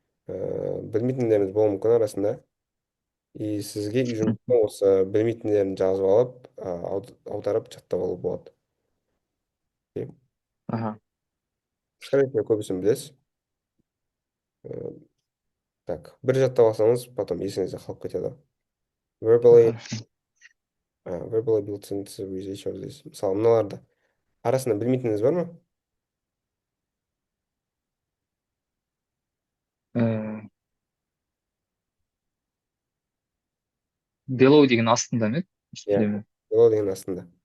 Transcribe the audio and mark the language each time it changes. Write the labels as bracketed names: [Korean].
[Kazakh] Білмейтіндеріңіз болуы мүмкін арасында. И сізге үй жұмысына осы білмейтіндерін жазып алып, аударып жаттап алу болады. [English] Окей? Аха. [Russian] Скорее всего, [Kazakh] көбісін білесіз. Так, бір жаттап алсаңыз, потом есіңізде қалып кетеді. [English] Verbally, [Russian] Хорошо. [English] verbally build sentences with each of these. [Kazakh] Мысалы, мыналарды арасында білмейтініңіз бар ма? Э, Below деген астында ма еді? Иә, Үстінде ме? below деген астында,